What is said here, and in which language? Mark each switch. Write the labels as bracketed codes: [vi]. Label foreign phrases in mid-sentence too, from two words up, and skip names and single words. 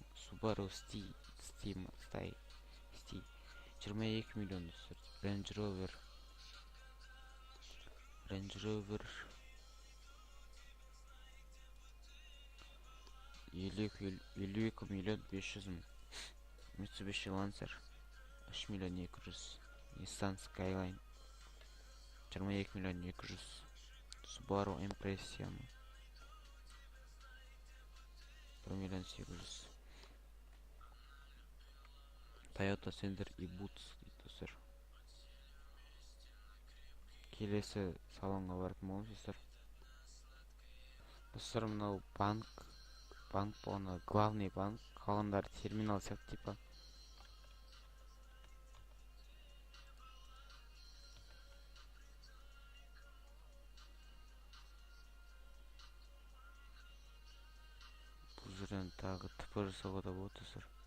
[kk] Subaru Sti 22 миллион достар. Range Rover 52 миллион 500 мың. Mitsubishi Lancer 3 миллион 200. Nissan Skyline 22 миллион 200. Subaru Impreza 1 миллион 800. Toyota Sender и Boots достар. Келесі салонға баратын боламыз достар. Достар, мынау банк болғанда [ru] главный банк, [kk] қалғандары терминал сияқты типа. Бұл жерден тағы ТП жасауға да болады достар.